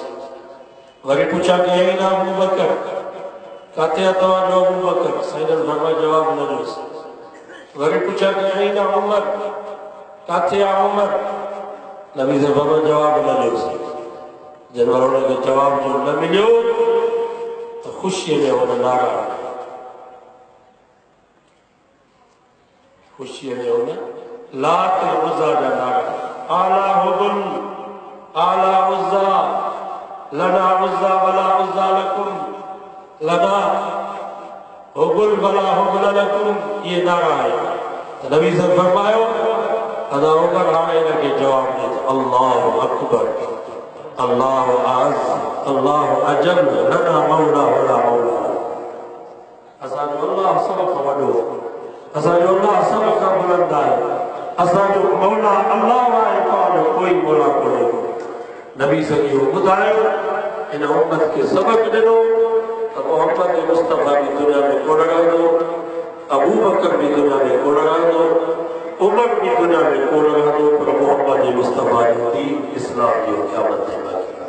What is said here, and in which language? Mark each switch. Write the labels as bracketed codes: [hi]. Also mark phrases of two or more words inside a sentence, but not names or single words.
[sd] वरी पुछा कई न अबू बकर काथे आहे तव्हांजो अबू बकर साईं जन बाबा जवाब न ॾियोसि. वरी पुछा कई न उमर काथे आहे उमर नबी साईं बाबा जवाब न ॾियोसि. जॾहिं हुनखे जवाब जो न मिलियो त ख़ुशीअ में हुन नारा खुशी में होना लात उज़्ज़ा जा नारा [ar] أعل هبل أعل العزى لنا العزى ولا عزى لكم لنا هبل ولا هبل لكم [ur] یہ نعرہ ہے. [sd] तो नबी साहब फरमायो अदा उमर हाणे इनखे जवाब ॾे [ar] الله أكبر الله أعز الله أجل لنا مولى ولا مولى. [sd] असांजो अल्लाह सभ खां वॾो असांजो अल्लाह सभ खां बुलंद आहे. असांजो मौला अल्लाह आहे तव्हांजो कोई मौला कोन्हे. नबी साईं इहो ॿुधायो इन उम्मत खे सबक़ ॾिनो त मोहम्मद मुस्तफ़ा बि दुनिया में कोन रहंदो अबू बकर भी दुनिया में कोन रहंदो उमर भी दुनिया में कोन रहंदो पर मोहम्मद मुस्तफ़ा जो दीन इस्लाम जो क़यामत ते बाक़ी आहे.